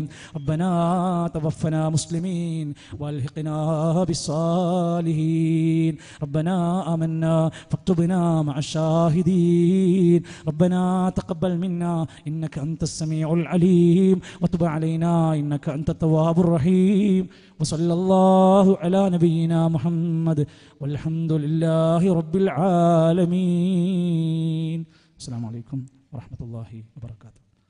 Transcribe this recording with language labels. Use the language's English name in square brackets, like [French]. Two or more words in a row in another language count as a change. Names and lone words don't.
[Arabic] ربنا توفنا مسلمين وألحقنا بالصالحين. ربنا آمنا فاكتبنا مع الشاهدين. ربنا تقبل منا إنك أنت السميع العليم وتب علينا إنك أنت التواب الرحيم. وصلى الله على نبينا محمد والحمد لله رب العالمين. السلام عليكم ورحمة الله وبركاته.